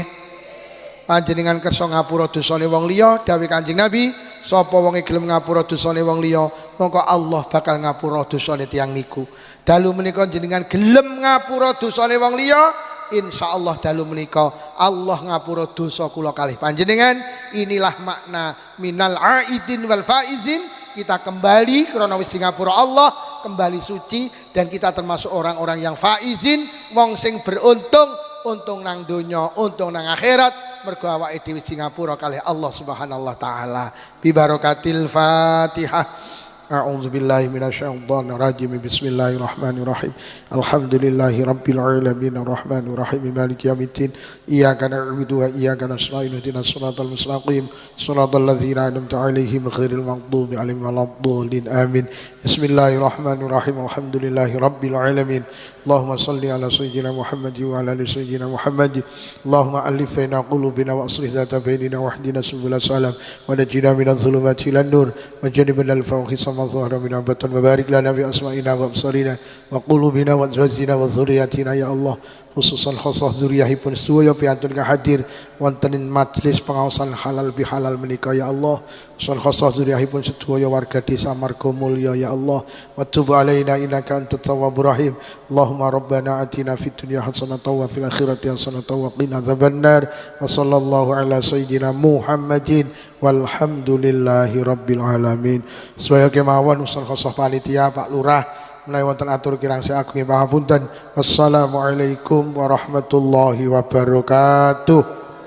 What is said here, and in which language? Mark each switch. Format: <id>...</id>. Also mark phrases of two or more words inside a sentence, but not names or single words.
<jv>Panjenengan kersa ngapura dosane wong liya, dawuh Kanjeng Nabi, sapa wonge gelem ngapura dosane wong liya, mongko Allah bakal ngapura dosane tiyang niku. Dalu menika jenengan gelem ngapura dosane wong liya, insyaallah dalu menika Allah ngapura dosa kula kalih panjenengan.</jv> <id>Inilah makna</id> <ar>من العائدين والفائزين.</ar> <id>Kita kembali karena</id> <jv>wis di ngapura</jv> <id>Allah, kembali suci, dan kita termasuk orang-orang yang faizin,</id> <jv>wong sing beruntung, untung nang donya, untung nang akhirat, mergo awake dhewe di ngapura kalih Allah</jv> <ar>سبحانه وتعالى. ببركة الفاتحة. أعوذ بالله من الشيطان الرجيم. بسم الله الرحمن الرحيم. الحمد لله رب العالمين الرحمن الرحيم مالك يوم الدين. إياك نعبد وإياك نستعين اهدنا الصراط المستقيم صراط الذين أنعمت عليهم غير المغضوب عليهم ولا الضالين. Amin. بسم الله الرحمن الرحيم. الحمد لله رب العالمين. اللهم صل على سيدنا محمد وعلى آل سيدنا محمد. اللهم ألف بين قلوبنا وأصلح ذات بيننا واهدنا سبل السلام ونجنا من الظلمات إلى النور وجنبنا الفواحش ظهر من عبادة وبارك لنا بأسمائنا وأبصارنا وقلوبنا وأزواجنا وذرياتنا يا الله.</ar> <jv>Khususan khusus zuriyahipun sedaya piantun hadir wonten majelis pengawasan halal bihalal menika</jv> <ar>يا الله.</ar> <jv>Khususan khusus zuriyahipun sedaya warga desa Margomulyo</jv> <ar>يا الله. وتب علينا إنك أنت التواب الرحيم. اللهم ربنا آتنا في الدنيا حسنة وفي الآخرة حسنة وقنا عذاب النار. وصلى الله على سيدنا محمد والحمد لله رب العالمين.</ar> <jv>Sedaya kemawon khususan khusus panitia Pak Lurah menawi wonten atur kirang saking pangapunten.</jv> <ar>والسلام عليكم ورحمة الله وبركاته.</ar>